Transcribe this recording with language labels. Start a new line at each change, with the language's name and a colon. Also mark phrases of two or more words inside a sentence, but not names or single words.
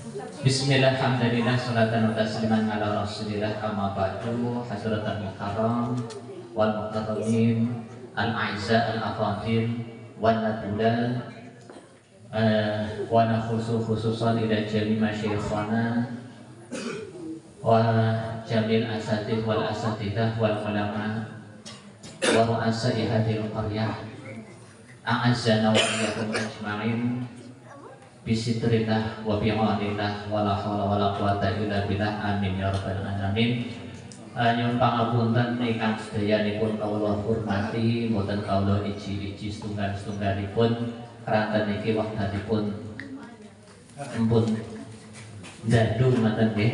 Arabic: بسم الله، الحمد لله، صلاة وتسليما على رسول الله، أما بعد. حضرات المكرم والمكرمين، الأعزاء الأفاضل والنبلاء، ونخص خصوصا إلى جميع مشايخنا وجميع الأساتيذ والأستاذات والعلماء ورؤساء هذه القرية، أعزنا وإياكم أجمعين بستر الله وبعون الله ولا حول ولا قوة إلا بالله, آمين يا رب العالمين.
Javanese: Nyuwun pangapunten ingkang sedayanipun kawula hormati, mboten kawula iji-iji setunggal-setunggalipun keranten niki wekdanipun empun dadu mboten nggih.